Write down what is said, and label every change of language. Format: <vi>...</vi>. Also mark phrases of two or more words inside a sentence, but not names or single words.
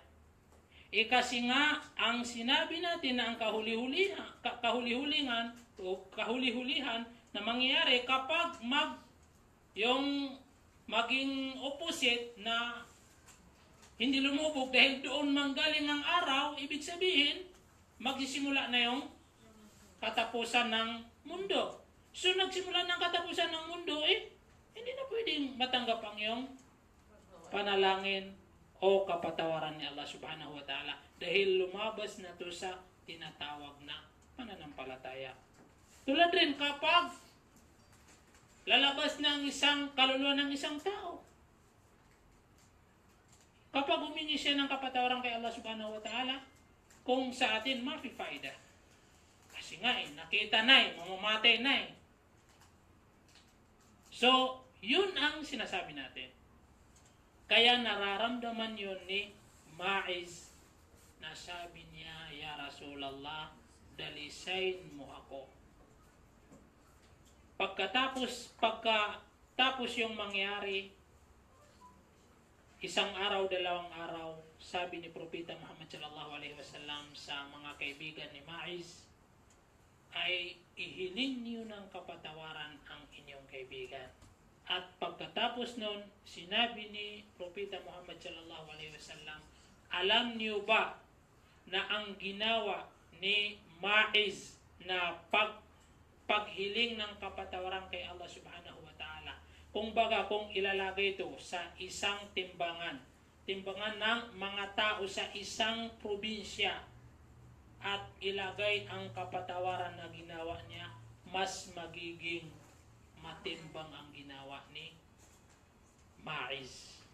<tl>Kasi nga, ang sinabi natin na ang kahuli-hulihan na mangyayari kapag yung maging opposite na hindi lumubog dahil doon manggaling ang araw, ibig sabihin, magsisimula na yung katapusan ng mundo. So, nagsimula ng katapusan ng mundo, hindi na pwedeng matanggap ang iyong panalangin o kapatawaran ni Allah</tl> <ar>subhanahu wa ta'ala</ar> <tl>dahil lumabas na to sa tinatawag na pananampalataya. Tulad rin kapag lalabas ng isang kaluluwa ng isang tao. Kapag humingi siya ng kapatawaran kay Allah</tl> <ar>subhanahu wa ta'ala,</ar> <tl>kung sa atin mapifayda. Kasi nga nakita na mamamatay na So, yun ang sinasabi natin. Kaya nararamdaman yun ni Ma'iz na sabi niya,</tl> <ar>Ya Rasulallah,</ar> <tl>dalisain mo ako. Pagkatapos yung mangyari, isang araw, dalawang araw, sabi ni Propeta Muhammad</tl> <ar>sallallahu alaihi wasallam</ar> <tl>sa mga kaibigan ni Ma'iz, ay ihiling niyo ng kapatawaran ang inyong kaibigan. At pagkatapos nun, sinabi ni Propeta Muhammad</tl> <ar>sallallahu alaihi wasallam,</ar> <tl>alam niyo ba na ang ginawa ni Ma'iz na paghiling ng kapatawaran kay Allah</tl> <ar>subhanahu wa ta'ala,</ar> <tl>kung ilalagay ito sa isang timbangan ng mga tao sa isang probinsya at ilagay ang kapatawaran na ginawa niya, mas magiging matimbang ang ginawa ni Ma'iz.</tl>